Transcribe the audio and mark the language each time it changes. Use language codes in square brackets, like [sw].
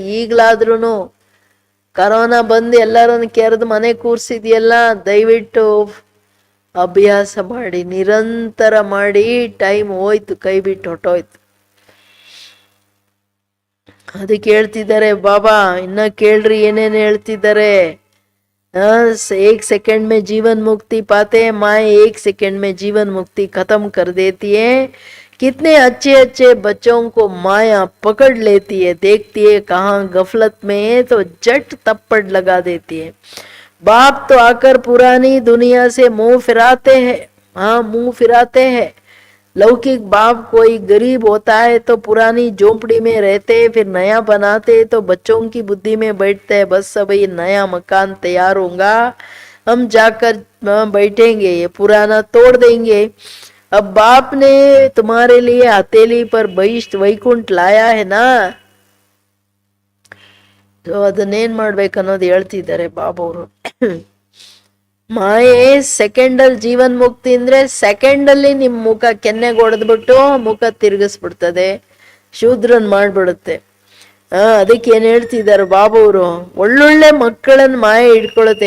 [kn] ಈಗ್ಲಾದ್ರೂ corona ಬಂದು ಎಲ್ಲರನ್ನು ಕೆರೆದು ಮನೆ ಕೂರ್ಸಿದ್ಯಲ್ಲ, ದಯವಿಟ್ಟು ಅಭ್ಯಾಸ ಮಾಡಿ, ನಿರಂತರ ಮಾಡಿ. ಟೈಮ್ ಹೋಯ್ತು, ಕೈ ಬಿಟ್ಟು ಹೊಟ್ಟೋಯ್ತು. ಅದಕ್ಕೆ ಹೇಳ್ತಿದ್ದಾರೆ ಬಾಬಾ, ಇನ್ನ ಕೇಳ್ರಿ ಏನೇನು ಹೇಳ್ತಿದ್ದಾರೆ. [hi] 1 सेकंड में जीवन मुक्ति पाते हैं, माए 1 सेकंड में जीवन मुक्ति खत्म कर देती है. कितने अच्छे अच्छे बच्चों को माया पकड़ लेती है, देखती है कहाँ गफलत में है तो झट तप्पड़ लगा देती है. बाप तो आकर पुरानी दुनिया से मुंह फिराते हैं, मुंह फिराते हैं. लौकिक बाप कोई गरीब होता है तो पुरानी झोपड़ी में रहते, फिर नया बनाते, तो बच्चों की बुद्धि में बैठते है बस अब ये नया मकान तैयार होगा, हम जाकर बैठेंगे, ये पुराना तोड़ देंगे। अब बाप ने तुम्हारे लिए हथेली पर वैकुंठ लाया है ना, तो [kn] ಅದನ್ನೇನ್ ಮಾಡ್ಬೇಕನ್ನೋದು ಹೇಳ್ತಿದ್ದಾರೆ ಬಾಬವರು. ಮಾಯೆ ಸೆಕೆಂಡ್ ಅಲ್ಲಿ ಜೀವನ್ ಮುಕ್ತಿ ಅಂದ್ರೆ ಸೆಕೆಂಡ್ ಅಲ್ಲಿ ನಿಮ್ ಮುಖ ಕೆನ್ನೆಗೆ ಹೊಡೆದ್ಬಿಟ್ಟು ಮುಖ ತಿರುಗಿಸ್ಬಿಡ್ತದೆ, ಶೂದ್ರನ್ ಮಾಡ್ಬಿಡುತ್ತೆ. ಅದಕ್ಕೆ ಏನ್ ಹೇಳ್ತಿದ್ದಾರೆ ಬಾಬವರು, ಒಳ್ಳೊಳ್ಳೆ ಮಕ್ಕಳನ್ನ ಮಾಯೆ ಹಿಡ್ಕೊಳುತ್ತೆ.